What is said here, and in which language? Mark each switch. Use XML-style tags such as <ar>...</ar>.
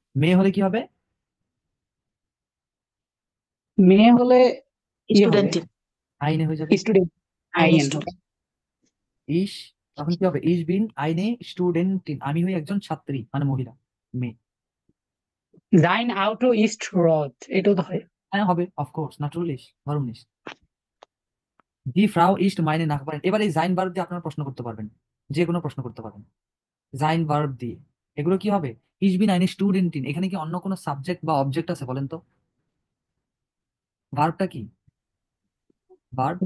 <bn>মেয়ে হলে কি হবে, মেয়ে হলে ইয়ে হবে, স্টুডেন্ট, আইনে হয়ে যাবে। স্টুডেন্ট, আইনে আইএন। স্টুডেন্ট। ইস, তখন কি হবে, ইস বিন আইনে স্টুডেন্টিন, আমি হই একজন ছাত্রী মানে মহিলা, মেয়ে।</bn> <de>Sein Auto ist rot, এটাও তো হয়।</de> <bn>হ্যাঁ হবে, অফকোর্স, নাচুরালিশ, warum nicht? দি ফ্রাউ ইস্ট মাইনে নাখবারিন, এবার এই জাইন ভার্ব দিয়ে আপনারা প্রশ্ন করতে পারবেন, যে কোনো প্রশ্ন করতে পারবেন জাইন ভার্ব দিয়ে। এগুলো কি হবে, ইস বিন আইনে স্টুডেন্টিন, এখানে কি অন্য কোনো সাবজেক্ট বা অবজেক্ট আছে বলেন তো, ভার্বটা কি, ভার্ব</bn>